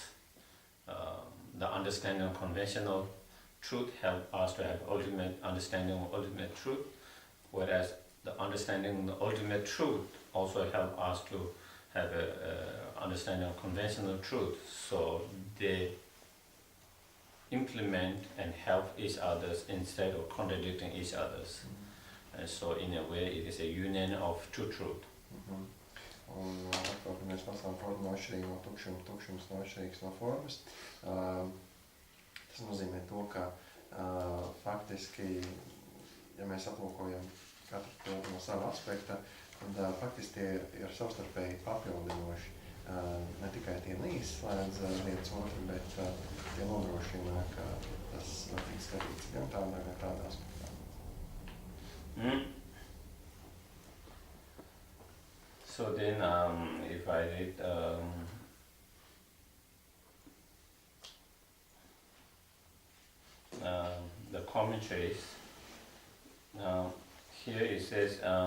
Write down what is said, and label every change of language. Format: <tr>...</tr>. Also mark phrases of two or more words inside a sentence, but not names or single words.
<en>The understanding of conventional truth help us to have ultimate understanding of ultimate truth, whereas the understanding of the ultimate truth also help us to have a understanding of conventional truth. So they implement and help each others instead of contradicting each others. And so in a way it is a union of two truth.</en> <lv>Un atkal, kad mēs lasām formu no atšķirīga no tukšuma, tukšums no atšķirīgs no formas, tas nozīmē to, ka faktiski, ja mēs aplūkojam katru to no sava aspekta, tad faktiski tie ir savstarpēji papildinoši. Ne tikai tie neizslēdz viens otru, bet tie nodrošina, ka tas var tikt skatīts gan tādā aspektā.</lv> <en>So then, if I read the commentaries, here it says,</en>